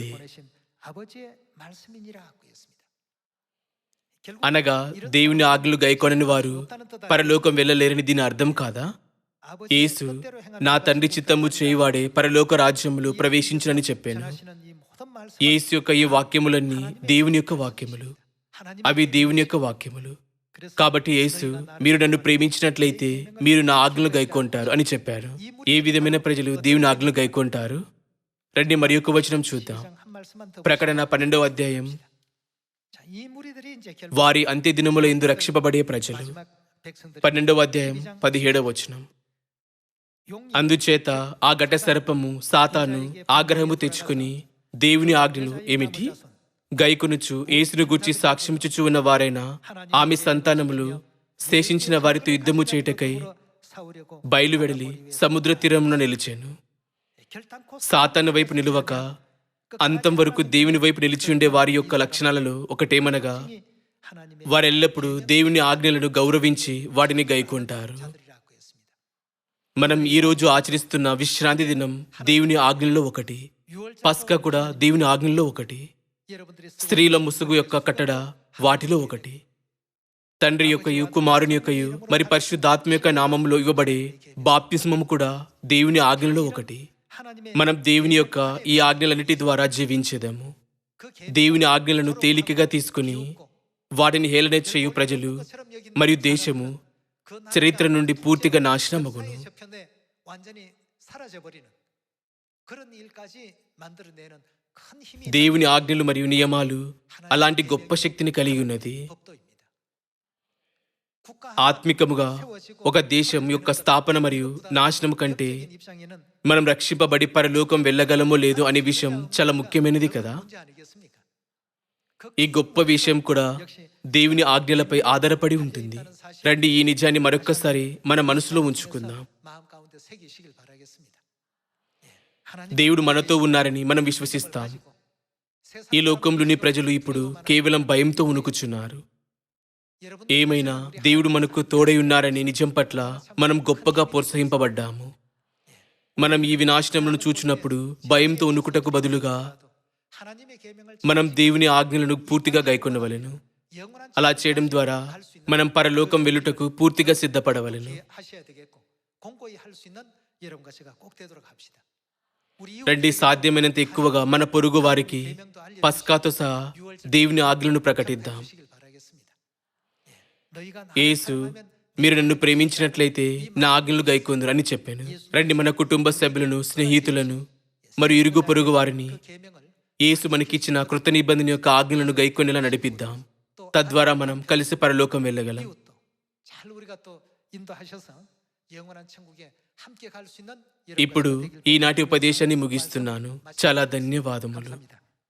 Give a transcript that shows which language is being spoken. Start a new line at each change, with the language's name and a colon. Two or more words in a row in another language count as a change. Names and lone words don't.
Korean: 나를 보내신 아버지의 말씀이니라 하고 있습니다. 결국
Telugu: అనగా దేవుని ఆజ్ఞలు గైకొనని వారు పరలోకం వెళ్ళలేరని దీని అర్థం కాదా?
Korean: 아버지의 యేసు 뜻대로 행하는
Telugu: నా తండ్రి చిత్తము చేయువాడే పరలోక రాజ్యములో ప్రవేశించునని చెప్పాను.
Korean: 전하시는 이 모든 말씀
Telugu: యేసు యొక్క ఈ వాక్యములన్నీ దేవుని యొక్క వాక్యములు.
Korean: 하나님
Telugu: అవి దేవుని యొక్క వాక్యములు.
Korean: 그래서
Telugu: కాబట్టి యేసు మీరు నన్ను ప్రేమించినట్లయితే మీరు నా ఆజ్ఞలు గైకొంటారు అని చెప్పారు. ఏ విధమైన ప్రజలు దేవుని ఆజ్ఞలు గైకొంటారు? రండి మరి ఒక వచనం చూద్దాం.
Korean: 시장 한 말씀만 더
Telugu: ప్రకటన 12వ అధ్యాయం.
Korean: 자, 이 ము리들이 이제 결국
Telugu: వారి అంత్య దినముల యందు రక్షింపబడే ప్రజలు.
Korean: 마지막 백성들이
Telugu: 12వ అధ్యాయం 17వ వచనం.
Korean: 용이
Telugu: అందుచేత ఆ ఘట సర్పము సాతాను ఆగ్రహము తెచ్చుకుని దేవుని ఆజ్ఞలు ఏమిటి గైకొనుచు యేసును గూర్చి సాక్ష్యమిచ్చుచు ఉన్న వారైన ఆమె సంతానములు శేషించిన వారితో యుద్ధము చేయుటకై
Korean: 싸우려고
Telugu: బయలువెడలి సముద్ర తీరమున నిలిచాను.
Korean: 결단코
Telugu: సాతాను వైపు నిలువక అంతం వరకు దేవుని వైపు నిలిచి ఉండే వారి యొక్క లక్షణాలలో ఒకటేమనగా
Korean: 하나님의
Telugu: వారెల్లప్పుడూ దేవుని ఆజ్ఞలను గౌరవించి వాటిని గైకొంటారు.
Korean: 자들이라고 했습니다.
Telugu: మనం ఈ రోజు ఆచరిస్తున్న విశ్రాంతి దినం దేవుని ఆజ్ఞల్లో ఒకటి.
Korean: 6월
Telugu: పస్కా కూడా దేవుని ఆజ్ఞల్లో ఒకటి.
Korean: 여러분들이
Telugu: స్త్రీల ముసుగు యొక్క కట్టడ వాటిలో ఒకటి. తండ్రి యొక్కయు కుమారుని యొక్కయు మరి పరిశుద్ధాత్మ యొక్క నామంలో ఇవ్వబడే బాప్తిస్మము కూడా దేవుని ఆజ్ఞల్లో ఒకటి.
Korean: 하나님의
Telugu: మనం దేవుని యొక్క ఈ ఆజ్ఞలన్నిటి ద్వారా జీవించేదాము.
Korean: 그
Telugu: దేవుని ఆజ్ఞలను తేలికగా తీసుకుని వాటిని హేళన చేయు ప్రజలు మరియు దేశము చరిత్ర నుండి పూర్తిగా నాశనమగును.
Korean: 저편에 완전히 사라져 버리는 그런 일까지 만들어내는 큰 힘이
Telugu: దేవుని ఆజ్ఞలు మరియు నియమాలు అలాంటి గొప్ప శక్తిని కలిగి ఉన్నది.
Korean: 법도입니다. 국가
Telugu: ఆత్మికముగా ఒక దేశం యొక్క స్థాపన మరియు నాశనం కంటే
Korean: 입장에는
Telugu: మనం రక్షింపబడి పరలోకం వెళ్ళగలమో లేదో అనే విషయం చాలా ముఖ్యమైనది కదా.
Korean: 문제 아니겠습니까?
Telugu: ఈ గొప్ప విషయం కూడా దేవుని ఆజ్ఞలపై ఆధారపడి ఉంటుంది. రండి ఈ నిజాన్ని మరొక్కసారి మన మనసులో ఉంచుకుందాం.
Korean: 마음 가운데 새기시길 바라겠습니다.
Telugu: దేవుడు మనతో ఉన్నారని మనం విశ్వసిస్తాం. ఈ లోకంలోని ప్రజలు ఇప్పుడు కేవలం భయంతో వణుకుచున్నారు. ఏమైనా దేవుడు మనకు తోడై ఉన్నారని నిజం పట్ల మనం గొప్పగా ప్రోత్సహింపబడ్డాము. మనం ఈ వినాశనములను చూచినప్పుడు భయంతో వణుకుటకు బదులుగా
Korean: 하나님의 계명을
Telugu: మనం దేవుని ఆజ్ఞలను పూర్తిగా గైకొనవలెను.
Korean: 영원한
Telugu: అలా చేయడం ద్వారా మనం పరలోకం వెళ్ళుటకు పూర్తిగా సిద్ధపడవలెను.
Korean: 하셔야 되겠고 공고히 할 수 있는 여러분과 제가 꼭 되도록 합시다. 우리
Telugu: రండి సాధ్యమైనంత ఎక్కువగా మన పొరుగు వారికి పస్కాతో సహా దేవుని ఆజ్ఞలను ప్రకటిద్దాం.
Korean: 주시길 바라겠습니다. 너희가
Telugu: యేసు, మీరు నన్ను ప్రేమించినట్లయితే నా ఆజ్ఞలు గైకొందురు అని చెప్పాను. రండి మన కుటుంబ సభ్యులను, స్నేహితులను మరియు ఇరుగు పొరుగు వారిని
Korean: 계명을
Telugu: యేసు మనకిచ్చిన కృత నిబంధన యొక్క ఆజ్ఞలను గైకొనేలా నడిపిద్దాం. తద్వారా మనం కలిసి పరలోకం వెళ్ళగలం.
Korean: 이웃도 잘 우리가 또 인도하셔서 영원한 천국에 함께 갈 수 있는
Telugu: ఇప్పుడు ఈనాటి ఉపదేశాన్ని ముగిస్తున్నాను. చాలా ధన్యవాదములు.
Korean: 감사합니다.